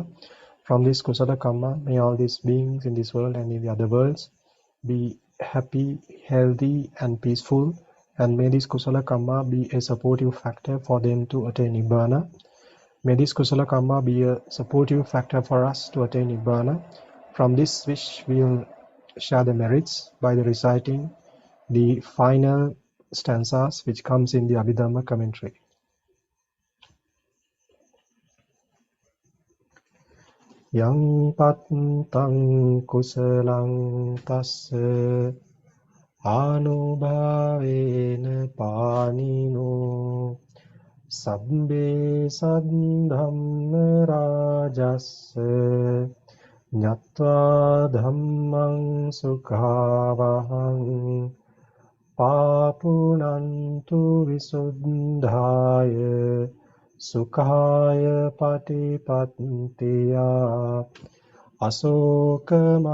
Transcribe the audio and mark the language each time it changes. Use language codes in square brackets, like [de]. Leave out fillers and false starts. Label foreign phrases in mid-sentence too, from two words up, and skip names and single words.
[en] From this [pi] Kusala Kamma, [en] may all these beings in this world and in the other worlds be happy, healthy, and peaceful, and may this [pi] Kusala Kamma [en] be a supportive factor for them to attain Nibbana. May this [pi] Kusala Kamma [en] be a supportive factor for us to attain Nibbana. From this wish, we will share the merits by the reciting the final stanzas which comes in the Abhidhamma commentary. [pi] Yang pattang kusalang tassa anubhavena panino sabbe saddhamma rajassa ñatva dhammang sukhavahang papunantu visuddhaya sukaya patipattiya asoka